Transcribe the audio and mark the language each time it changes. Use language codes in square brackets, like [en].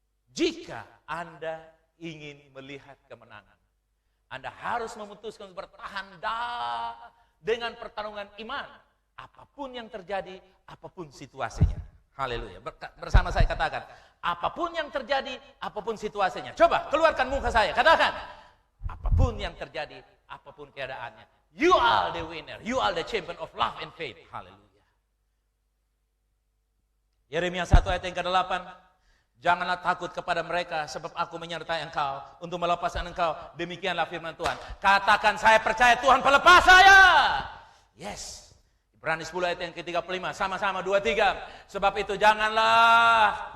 [id] Jika Anda ingin melihat kemenangan, Anda harus memutuskan bertahan dengan pertarungan iman. Apapun yang terjadi, apapun situasinya. Haleluya. Bersama saya katakan, apapun yang terjadi, apapun situasinya. Coba keluarkan muka saya, katakan, apapun yang terjadi, apapun keadaannya. [en] You are the winner, you are the champion of love and faith. [id] Haleluya. Yeremia 1 ayat yang ke-8. Janganlah takut kepada mereka, sebab aku menyertai engkau untuk melepaskan engkau. Demikianlah firman Tuhan. Katakan, saya percaya Tuhan pelepas saya. Yes. Ibrani 10 ayat yang ke-35. Sama-sama 2-3. Sebab itu janganlah